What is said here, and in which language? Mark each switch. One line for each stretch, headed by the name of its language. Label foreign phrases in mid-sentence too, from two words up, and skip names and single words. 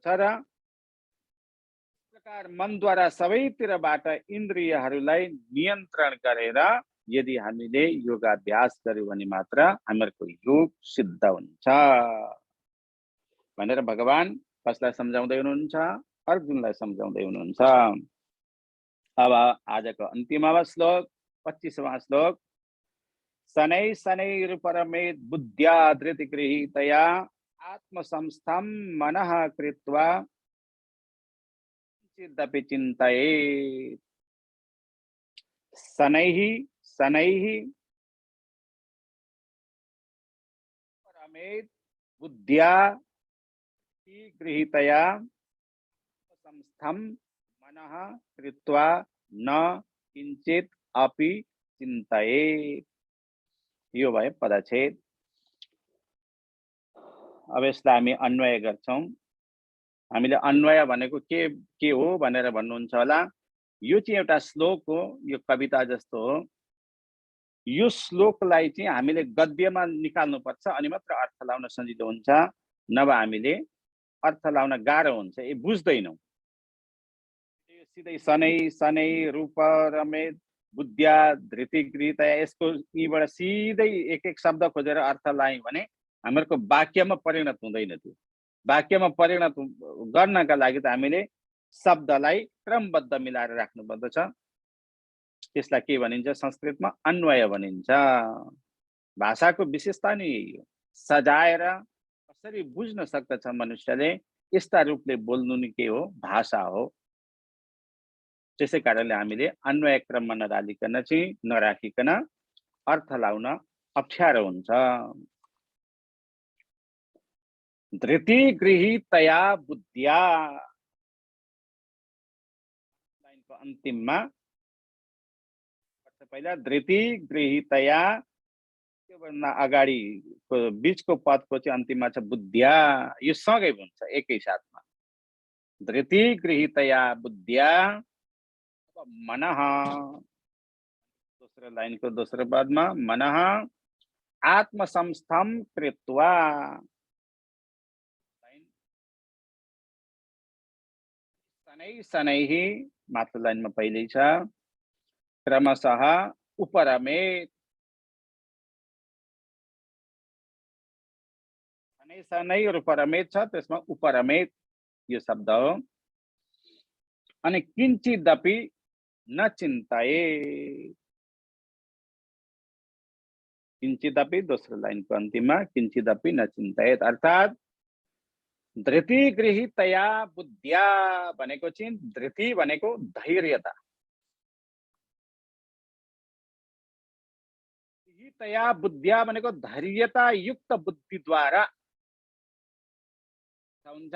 Nepali: र प्रकार मनद्वारा सबैतिरबाट इन्द्रियहरूलाई नियन्त्रण गरेर यदि हामीले योगाभ्यास गर्यौं भने मात्र हाम्रो योग सिद्ध हुन्छ भनेर भगवान कसलाई सम्झाउँदै हुनुहुन्छ? अर्जुनलाई सम्झाउँदै हुनुहुन्छ। अब आजको अन्तिममा श्लोक 25वां श्लोक,
Sanskrit: शनै शनैरुपरमेत बुद्ध्या धृतिगृहीतया आत्मसंस्थं मनः कृत्वा चिदपि चिन्तयेत्। शनैः शनैः परमेत बुद्ध्या गृहीतया संस्थं मनः कृत्वा न किंचित अपि चिन्तयेत्।
Nepali: यो भयो पदच्छेद। अब यसलाई हामी अन्वय गर्छौं। हामीले अन्वय भनेको के हो भनेर भन्नुहुन्छ होला। यो चाहिँ एउटा श्लोक हो, यो कविता जस्तो हो। यो श्लोकलाई चाहिँ हामीले गद्यमा निकाल्नु पर्छ अनि मात्र अर्थ लाउन सजिलो हुन्छ, नभए हामीले अर्थ लाउन गाह्रो हुन्छ, बुझ्दैनौं।
Sanskrit: सिधै शनै शनै रूप रमेत बुद्ध्या धृति गृहीतया,
Nepali: यसको यीबाट सिधै एक एक शब्द खोजेर अर्थ लायौँ भने हामीहरूको वाक्यमा परिणत हुँदैन। त्यो वाक्यमा परिणत गर्नका लागि त हामीले शब्दलाई क्रमबद्ध मिलाएर राख्नुपर्दछ। त्यसलाई के भनिन्छ संस्कृतमा? अन्वय भनिन्छ। भाषाको विशेषता नै यही हो। सजाएर कसरी बुझ्न सक्दछ मनुष्यले, यस्ता रूपले बोल्नु नै के हो? भाषा हो। त्यसै कारणले हामीले अन्वय क्रममा नराखिकन अर्थ लाउन अप्ठ्यारो हुन्छ।
Sanskrit: धृति गृहीतया बुद्ध्या,
Nepali: लाइनको अन्तिममा पहिला
Sanskrit: धृति गृहीतया,
Nepali: त्योभन्दा अगाडिको बीचको पदको चाहिँ अन्तिममा छ बुद्ध्या। यो सँगै हुन्छ एकै साथमा।
Sanskrit: धृति गृहीतया बुद्ध्या मनः,
Nepali: दोस्रो लाइनको दोस्रो पदमा
Sanskrit: मनः आत्मसंस्थं कृत्वा, शनै शनैः
Nepali: माथिल्लो लाइनमा पहिल्यै छ, क्रमशः उपरमेत,
Sanskrit: शनै शनै
Nepali: र उपरमेत छ, त्यसमा उपरमेत यो शब्द हो। अनि
Sanskrit: किञ्चिदपि न चिन्तयेत्,
Nepali: किञ्चिदपि दोस्रो लाइनको अन्तिममा
Sanskrit: किञ्चिदपि न चिन्तयेत्,
Nepali: अर्थात्
Sanskrit: धृति गृहीतया बुद्ध्या
Nepali: भनेको चाहिँ धृति भनेको धैर्यता,
Sanskrit: गृहीतया बुद्ध्या
Nepali: भनेको धैर्यता युक्त बुद्धिद्वारा हुन्छ।